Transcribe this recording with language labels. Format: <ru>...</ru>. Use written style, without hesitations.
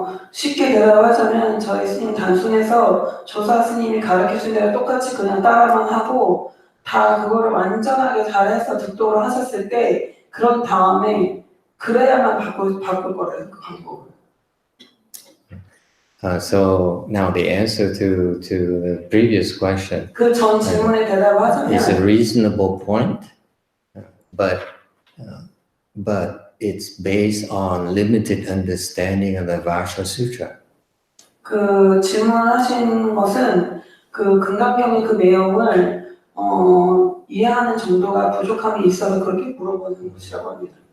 <ko>쉽게 대답하자면 저희 스님 단순해서 조사 스님이 가르쳐준 대로 똑같이 그냥 따라만 하고 다 그거를 완전하게 잘해서 득도를 하셨을 때 그런 다음에 그래야만 바꿀 거래요, 그 방법을.</ko> <en>So now the answer to the previous question</en> <ko>그 전 질문에 대답을 하자면</ko> <en>is a reasonable point, but it's based on limited understanding of the Vajra Sutra.</en> <ko>그 질문하신 것은 그 금강경의 그 내용을 이해하는 정도가 부족함이 있어서 그렇게 물어보는 것이라고 합니다.</ko>